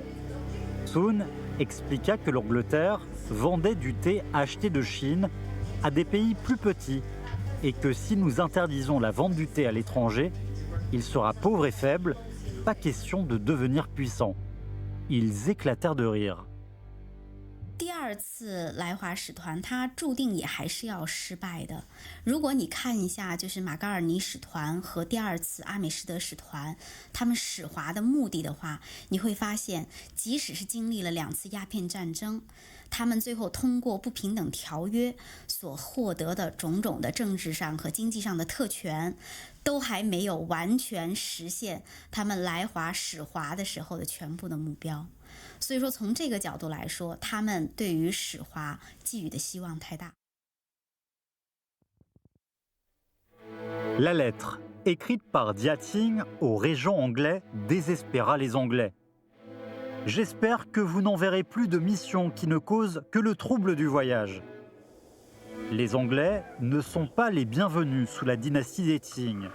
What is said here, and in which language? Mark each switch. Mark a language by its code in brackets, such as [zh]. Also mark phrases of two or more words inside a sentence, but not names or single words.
[fr] Sun expliqua que l'Angleterre vendait du thé acheté de Chine à des pays plus petits et que si nous interdisons la vente du thé à l'étranger, il sera pauvre et faible, pas question de devenir puissant. Ils éclatèrent de rire. [zh] 第二次来华使团，它注定也还是要失败的。如果你看一下，就是马嘎尔尼使团和第二次阿美士德使团，他们使华的目的的话，你会发现，即使是经历了2次鸦片战争，他们最后通过不平等条约所获得的种种的政治上和经济上的特权，都还没有完全实现他们来华使华的时候的全部的目标。所以说，从这个角度来说，他们对于使华寄予的希望太大。 [fr] La lettre, écrite par Jiaqing au régent anglais, désespéra les Anglais. J'espère que vous n'enverrez plus de missions qui ne causent que le trouble du voyage. Les Anglais ne sont pas les bienvenus sous la dynastie des Qing.